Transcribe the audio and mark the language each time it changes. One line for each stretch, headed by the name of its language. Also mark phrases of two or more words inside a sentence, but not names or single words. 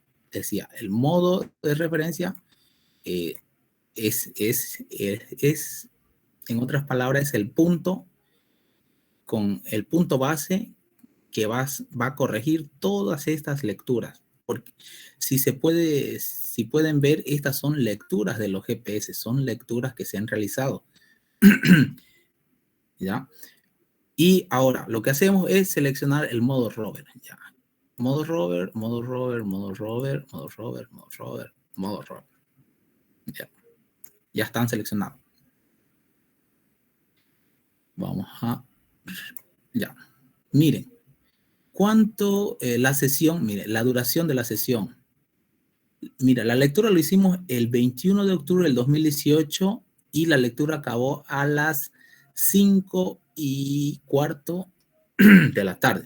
Spanish: Decía, el modo de referencia es, en otras palabras, es el punto con el punto base que va a corregir todas estas lecturas. Porque si pueden ver, estas son lecturas de los GPS, son lecturas que se han realizado. ¿Ya? Y ahora, lo que hacemos es seleccionar el modo rover. ¿Ya? Modo rover, modo rover, modo rover, modo rover, modo rover, modo rover. ¿Ya? Ya están seleccionados. Vamos a... Ya. Miren. ¿Cuánto la sesión? Mire, la duración de la sesión. Mira, la lectura lo hicimos el 21 de octubre del 2018 y la lectura acabó a las 5:15 de la tarde.